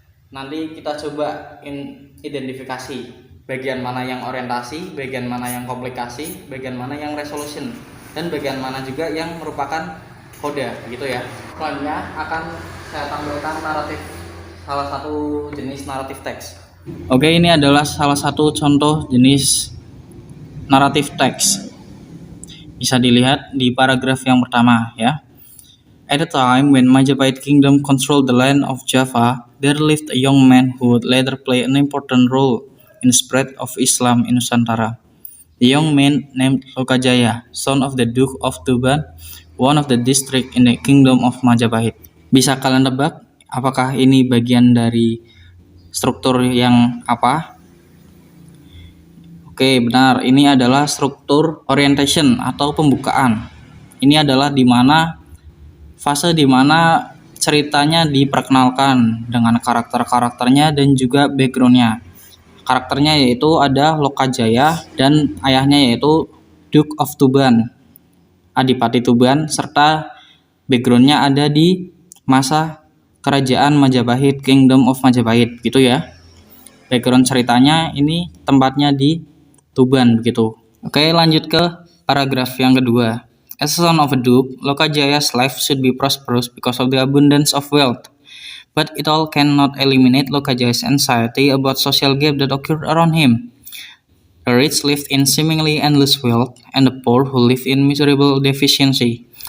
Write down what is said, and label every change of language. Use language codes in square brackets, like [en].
[id] Nanti kita coba identifikasi bagian mana yang orientasi, bagian mana yang komplikasi, bagian mana yang resolution, dan bagian mana juga yang merupakan coda gitu ya. Selanjutnya akan saya tampilkan naratif salah satu jenis naratif teks. Oke, ini adalah salah satu contoh jenis naratif teks. Bisa dilihat di paragraf yang pertama ya. [en] At a time when Majapahit Kingdom controlled the land of Java, there lived a young man who would later play an important role in the spread of Islam in Nusantara. The young man named Lokajaya, son of the Duke of Tuban, one of the district in the Kingdom of Majapahit. [id] Bisa kalian tebak apakah ini bagian dari struktur yang apa? Oke, benar. Ini adalah struktur orientation atau pembukaan. Ini adalah fase di mana ceritanya diperkenalkan dengan karakter-karakternya dan juga backgroundnya. Karakternya yaitu ada Lokajaya dan ayahnya yaitu Duke of Tuban, Adipati Tuban, serta backgroundnya ada di masa kerajaan Majapahit, Kingdom of Majapahit gitu ya. Background ceritanya ini tempatnya di Tuban begitu. Oke, lanjut ke paragraf yang kedua. [en] As a son of a duke, Lokajaya's life should be prosperous because of the abundance of wealth. But it all cannot eliminate Lokajaya's anxiety about social gap that occurred around him. The rich lived in seemingly endless wealth, and the poor who lived in miserable deficiency.